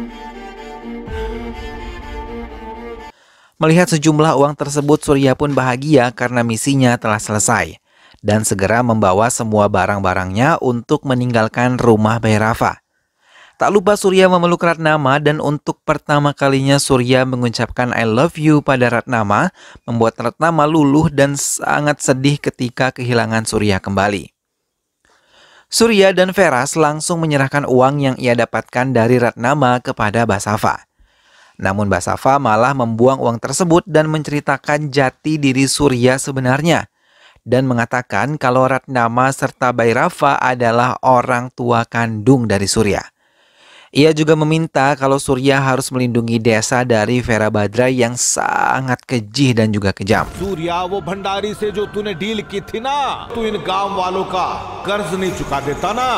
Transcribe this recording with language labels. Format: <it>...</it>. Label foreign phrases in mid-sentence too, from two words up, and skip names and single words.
<id>Melihat sejumlah uang tersebut, Surya pun bahagia karena misinya telah selesai dan segera membawa semua barang-barangnya untuk meninggalkan rumah Bhairava. Tak lupa Surya memeluk Ratnama, dan untuk pertama kalinya Surya mengucapkan</id> <en>I love you</en> <id>pada Ratnama, membuat Ratnama luluh dan sangat sedih ketika kehilangan Surya kembali. Surya dan Veras langsung menyerahkan uang yang ia dapatkan dari Ratnama kepada Basava. Namun Basava malah membuang uang tersebut dan menceritakan jati diri Surya sebenarnya, dan mengatakan kalau Ratnama serta Bhairava adalah orang tua kandung dari Surya. Ia juga meminta kalau Surya harus melindungi desa dari Virabhadra yang sangat keji dan juga kejam.</id> <hi>सूर्या वो भंडारी से जो तूने डील की थी ना, तू इन गांव वालों का कर्ज नहीं चुका देता ना।</hi>